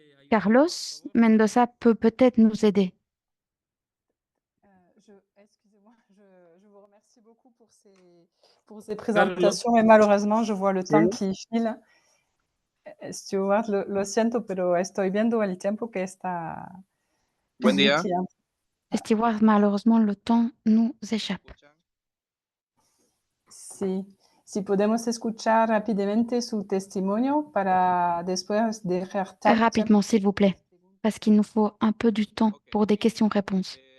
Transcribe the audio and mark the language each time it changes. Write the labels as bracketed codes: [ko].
[fr] Carlos Mendoza peut peut-être nous aider. Excusez-moi, je vous remercie beaucoup pour ces présentations, mais malheureusement, je vois le temps qui file. [es] Stewart, lo siento, pero estoy viendo el tiempo que está... Buen día. [fr] Stewart, malheureusement, le temps nous échappe. [es] Sí. Si podemos escuchar rápidamente su testimonio para después dejar... [fr] Rapidement, s'il vous plaît, parce qu'il nous faut un peu du temps pour des questions-réponses.